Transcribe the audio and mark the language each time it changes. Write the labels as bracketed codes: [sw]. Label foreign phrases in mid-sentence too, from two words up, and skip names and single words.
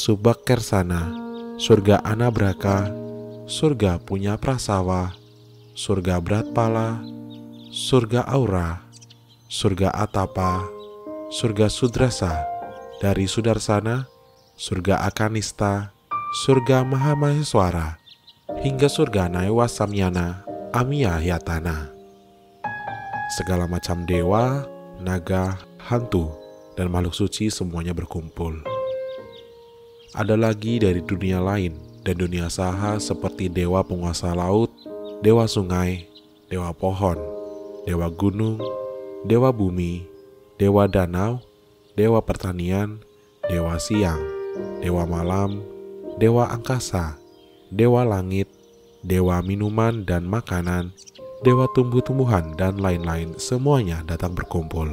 [id] Subakkersana, surga Anabraka, surga Punya Prasawa, surga Bratpala, surga Aura, surga Atapa, surga Sudrasa, dari Sudarsana, surga Akanista, surga Mahamaheswara, hingga surga Naiwa Samyana Amiya Yatana. Segala macam dewa, naga, hantu, dan makhluk suci semuanya berkumpul. Ada lagi dari dunia lain dan dunia saha seperti dewa penguasa laut, dewa sungai, dewa pohon, dewa gunung, dewa bumi, dewa danau, dewa pertanian, dewa siang, dewa malam, dewa angkasa, dewa langit, dewa minuman dan makanan, dewa tumbuh-tumbuhan, dan lain-lain, semuanya datang berkumpul.